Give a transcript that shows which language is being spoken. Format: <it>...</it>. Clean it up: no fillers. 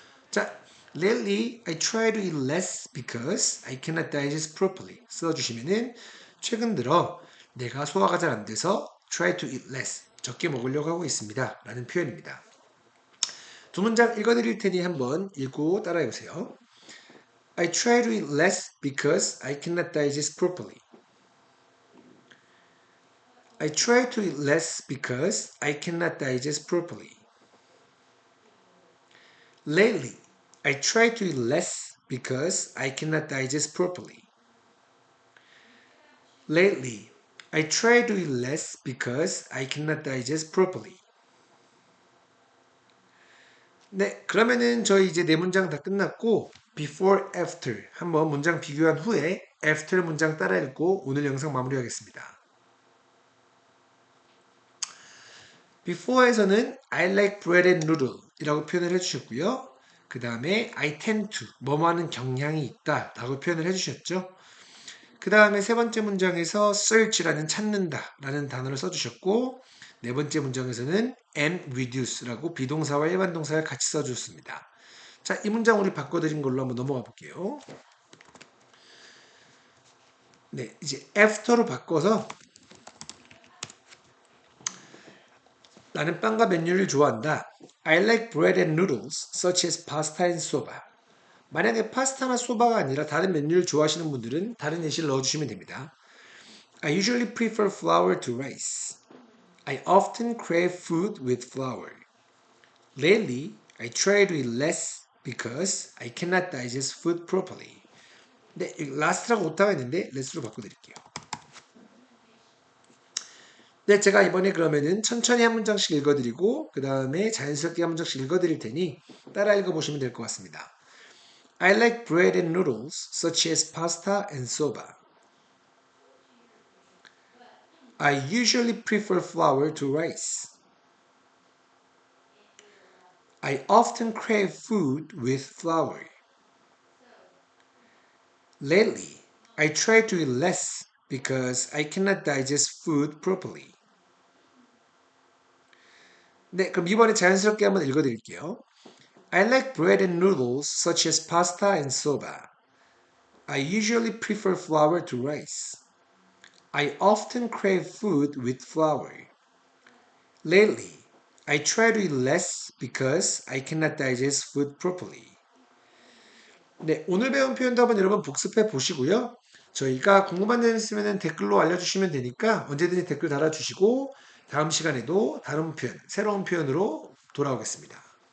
<ko>자,</ko> <en>lately I try to eat less because I cannot digest properly</en> <ko>써주시면은 최근 들어 내가 소화가 잘 안 돼서</ko> <en>try to eat less</en> <ko>적게 먹으려고 하고 있습니다 라는 표현입니다. 두 문장 읽어드릴 테니 한번 읽고 따라해 보세요.</ko> <en>I try to eat less because I cannot digest properly. I try to eat less because I cannot digest properly. Lately, I try to eat less because I cannot digest properly. Lately, I try to eat less because I cannot digest properly.</en> <ko>네, 그러면은 저희 이제 네 문장 다 끝났고 before, after 한번 문장 비교한 후에 after 문장 따라 읽고 오늘 영상 마무리하겠습니다. before에서는</ko> <en>I like bread and noodle</en> <ko>이라고 표현을 해주셨고요. 그 다음에 I tend to 뭐뭐 하는 경향이 있다 라고 표현을 해주셨죠. 그 다음에 세 번째 문장에서 search라는 찾는다 라는 단어를 써주셨고 네 번째 문장에서는 and reduce 라고 비동사와 일반 동사를 같이 써주셨습니다. 자, 이 문장 우리 바꿔드린 걸로 한번 넘어가 볼게요. 네, 이제 after로 바꿔서 나는 빵과 맨유를 좋아한다.</ko> <en>I like bread and noodles such as pasta and soba.</en> <ko>만약에 파스타나 소바가 아니라 다른 메뉴를 좋아하시는 분들은 다른 예시를 넣어주시면 됩니다.</ko> <en>I usually prefer flour to rice. I often crave food with flour. Lately, I try to eat less because I cannot digest food properly.</en> <ko>네, last라고 오타가 있는데 less로 바꿔드릴게요. 네, 제가 이번에 그러면은 천천히 한 문장씩 읽어드리고 그 다음에 자연스럽게 한 문장씩 읽어드릴 테니 따라 읽어보시면 될 것 같습니다.</ko> <en>I like bread and noodles such as pasta and soba. I usually prefer flour to rice. I often crave food with flour. Lately, I try to eat less because I cannot digest food properly.</en> <ko>네, 그럼 이번에 자연스럽게 한번 읽어드릴게요.</ko> <en>I like bread and noodles such as pasta and soba. I usually prefer flour to rice. I often crave food with flour. Lately, I try to eat less because I cannot digest food properly.</en> <ko>네, 오늘 배운 표현도 한번 여러분 복습해 보시고요. 저희가 궁금한 점 있으면 댓글로 알려주시면 되니까 언제든지 댓글 달아주시고 다음 시간에도 다른 표현, 새로운 표현으로 돌아오겠습니다.</ko>